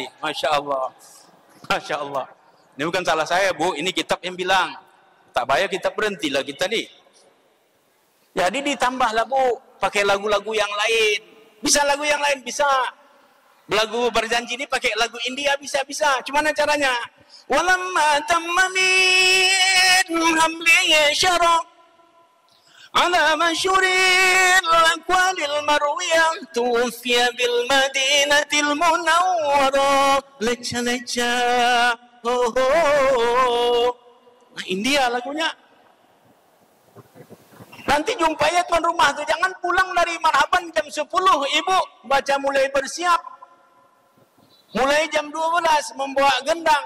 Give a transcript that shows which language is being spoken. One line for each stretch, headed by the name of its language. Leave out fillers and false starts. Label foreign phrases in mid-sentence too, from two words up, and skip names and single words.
Arabic: ما شاء الله. ما شاء الله.
Malay: Ini bukan salah saya, Bu, ini kitab yang bilang. Tak bayar kita berhentilah kita nih. Jadi ditambahlah, Bu, pakai lagu-lagu yang lain. Bisa lagu yang lain, bisa. Lagu berjanji ini pakai lagu India, bisa. Cuma caranya.
Arabic: ولما تم من حمله شهران على مشهور الأقوال المروية توفي بالمدينة المنورة leca-leca.
Malay: Nah, India lagunya. Nanti jumpai ya tuan rumah tuh, jangan pulang dari marhaban jam 10, ibu baca mulai bersiap. Mulai jam 12 membawa gendang.